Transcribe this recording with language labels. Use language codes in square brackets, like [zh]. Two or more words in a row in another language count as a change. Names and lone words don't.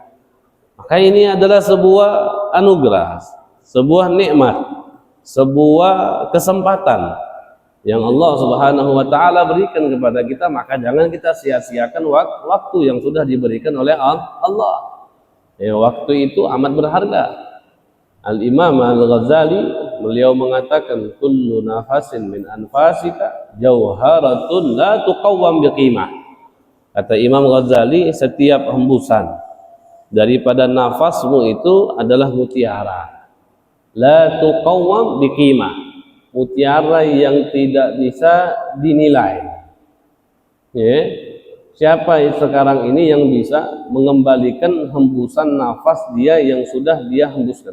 [id] Maka ini adalah sebuah anugerah, sebuah nikmat, sebuah kesempatan yang Allah [ar] سبحانه وتعالى [id] berikan kepada kita. Maka jangan kita sia-siakan waktu yang sudah diberikan oleh Allah. Waktu itu amat berharga. [ar] Al-Imam Al-Ghazali [id] beliau mengatakan [ar] كل نفس من أنفاسك جوهرة لا تقوم بقيمة. [id] Kata Imam Ghazali, setiap hembusan daripada nafasmu itu adalah mutiara. [ar] لا تقوم بقيمة. [id] Mutiara yang tidak bisa dinilai. Siapa sekarang ini yang bisa mengembalikan hembusan nafas dia yang sudah dia hembuskan?